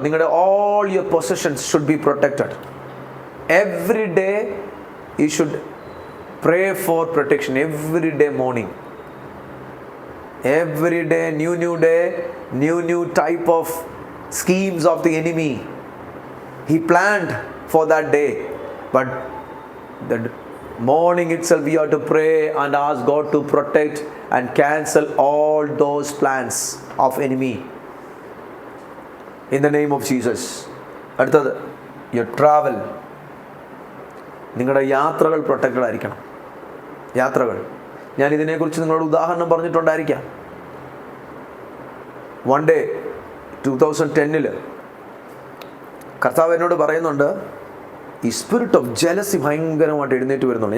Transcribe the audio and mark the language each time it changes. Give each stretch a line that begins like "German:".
English: നിങ്ങളുടെ all your possessions should be protected. Every day you should pray for protection. Every day morning, every day new day, new type of schemes of the enemy he planned for that day. But the morning itself we have to pray and ask God to protect and cancel all those plans of enemy in the name of Jesus.
Malayalam: അടുത്തത്,
English: your travel,
Malayalam: നിങ്ങളുടെ യാത്രകൾ protected ആയിരിക്കണം. യാത്രകൾ, ഞാൻ ഇതിനെക്കുറിച്ച് നിങ്ങളോട് ഉദാഹരണം പറഞ്ഞിട്ടുണ്ടായിരിക്കാം.
English: one day
Malayalam: 2010 കർത്താവ് എന്നോട് പറയുന്നുണ്ട്, ഈ സ്പിരിറ്റ് ഓഫ് ജലസി ഭയങ്കരമായിട്ട് എഴുന്നേറ്റ് വരുന്നുണ്ട്.